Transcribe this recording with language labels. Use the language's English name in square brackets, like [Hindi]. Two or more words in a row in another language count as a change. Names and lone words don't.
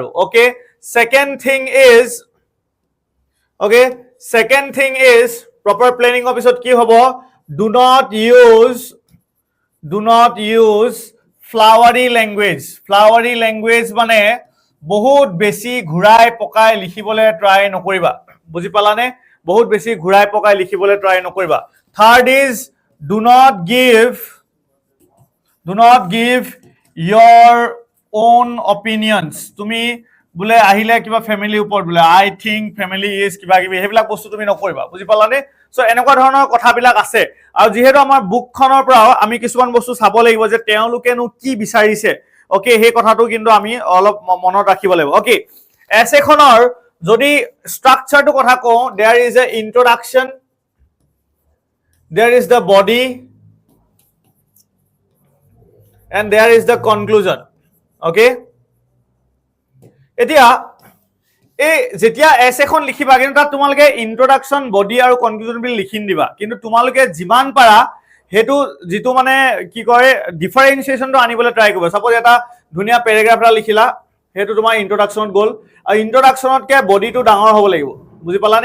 [English] Okay, second thing is proper planning [Assamese] পিছত কি হ'ব, [English] do not use flowery language. flowery language [Assamese] মানে বহুত বেছি ঘূৰাই পকাই লিখিবলৈ ট্ৰাই নকৰিবা, বুজি পালানে, বহুত বেছি ঘূৰাই পকাই লিখিবলৈ ট্ৰাই নকৰিবা। [English] Third is do not give your own opinions. [Assamese] তুমি বোলে আহিলে কিবা ফ্যামিলিৰ ওপৰত বোলে [English] I think family is [Assamese] কিবা কিবি, সেইবিলাক বস্তু তুমি নকৰিবা, বুজি পালানে। সো এনেকুৱা ধৰণৰ কথাবিলাক আছে, আৰু যেহেতু আমাৰ বুকখনৰ পৰাও আমি কিছুমান বস্তু চাব লাগিব যে তেওঁলোকেনো কি বিচাৰিছে। ওকে, সেই কথাটো কিন্তু আমি অলপ মনত ৰাখিব লাগিব। ওকে, এছেখনৰ যদি স্ট্রাকচারটো কথা কওঁ, [English] there is a introduction, there is the body, and there is the conclusion. [Assamese] Okay, এতিয়া এই যেতিয়া এছ এখন লিখিবা কিন্তু তাত তোমালোকে ইন্ট্ৰডাকশ্যন, বডি আৰু কনক্লুজন বুলি লিখি দিবা, কিন্তু তোমালোকে যিমান পাৰা হেতু যেটো মানে কি কয় ডিফাৰেন্সিয়েশনটো আনিবলৈ ট্রাই কৰিবা। সাপোজ এটা ধুনিয়া প্যাৰাগ্ৰাফ এটা লিখিলা, হেতু তোমাৰ ইন্ট্ৰডাকশ্যনত গ'ল, আৰু ইন্ট্ৰডাকশ্যনতকে বডিটো ডাঙৰ হ'ব লাগিব, বুজি পালানে?